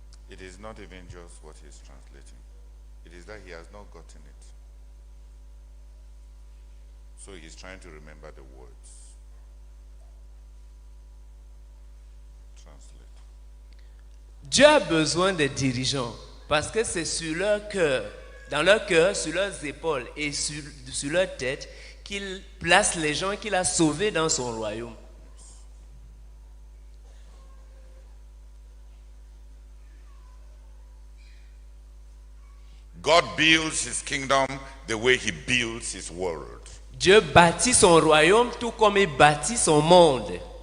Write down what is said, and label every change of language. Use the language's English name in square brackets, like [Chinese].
[English] It is not even just what he's translating. It is that he has not gotten it. So he's trying to remember the words. Translate. [French] Dieu a besoin des dirigeants parce que c'est sur leur cœur, dans leur cœur, sur leurs épaules et sur leur tête qu'il place les gens qu'il a sauvés dans son royaume. [English] God builds his kingdom the way he builds his world. [French] Dieu bâtit son royaume tout comme il bâtit son monde.